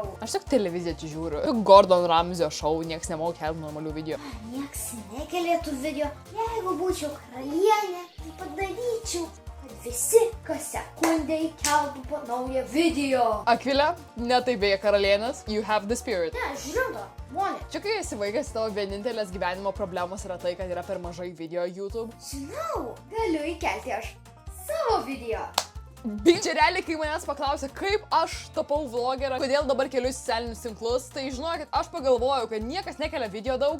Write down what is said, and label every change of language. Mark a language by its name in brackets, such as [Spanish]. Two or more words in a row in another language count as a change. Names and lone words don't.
[Lithuanian] Aš tik televiziją čia žiūriu. Gordon Ramsay šou, nieks nemoka kelti normalių video. Nieks nekelėtų video. Jeigu būčiau karalienė, tai padaryčiau, kad visi kas sekundę įkeltų po naują video. Akvilė, ne taip beje karalienės. [English] You have the spirit. [Lithuanian] Ne, žinoma, monė. Čia kai esi vaikas, tavo vienintelės gyvenimo problemos yra tai, kad yra per mažai video YouTube. Žinau, galiu įkelti aš savo video. Čia realiai, kai manęs paklausė, kaip aš tapau vlogerą, kodėl dabar keliu socialinius tinklus, tai žinokit, aš pagalvojau, kad niekas nekelia video daug.